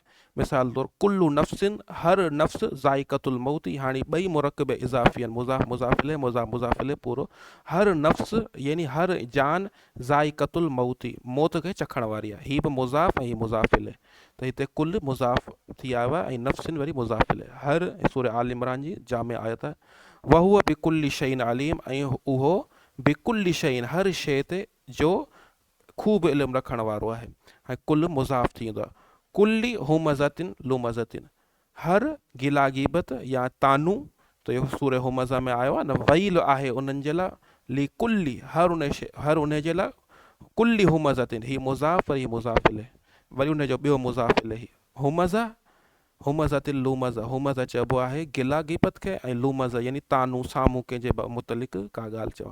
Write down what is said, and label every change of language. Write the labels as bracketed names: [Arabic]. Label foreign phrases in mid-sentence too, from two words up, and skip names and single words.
[Sindhi] मिसाल तौरु [Arabic] كل نفس, [Sindhi] हर नफ़्स [Arabic] ذائقة الموت, [Sindhi] हाणे ॿई मुरकब इज़ाफ़ी आहिनि, मुज़ाफ़ मुज़ाफ़िले मुज़ाफ़िले पूरो। हर नफ़्स यानी हर जान, [Arabic] ذائقة الموت, [Sindhi] मौत खे चखण वारी आहे। ही बि मुज़ाफ़ ऐं मुज़ाफ़िले, त हिते कुल मुज़ाफ़ थी आयो आहे ऐं नफ़्सिन वरी मुज़ाफ़िले। हर सूरह आल इमरान जी जामे आयत आहे। [Arabic] وهو بكل شيء عليم, [Sindhi] ऐं उहो [Arabic] بكل شيء [Sindhi] हर शइ ते जो ख़ूब इल्मु रखण वारो आहे। ऐं कुल मुज़ाफ़ थी ईंदो आहे। [Arabic] كل همزة لمزة, [Sindhi] हर गिला गिबत या तानू, त इहो सूरह हुमज़ा में आयो आहे न, वैल आहे उन्हनि जे लाइ, [Arabic] لكل [Sindhi] हर उन जे लाइ, [Arabic] كل همزة [Sindhi] ही मुज़ाफ़ वरी मुज़ाफ़िले, वरी उनजो ॿियो मुज़ाफ़िले ही हुमज़ा, [Arabic] همزة لمزة, [Sindhi] हुमज़ा चइबो आहे गिला गिबत खे, ऐं लूमज़ा यानी तानू साम्हूं कंहिंजे मुतलिक़ का ॻाल्हि चवणु।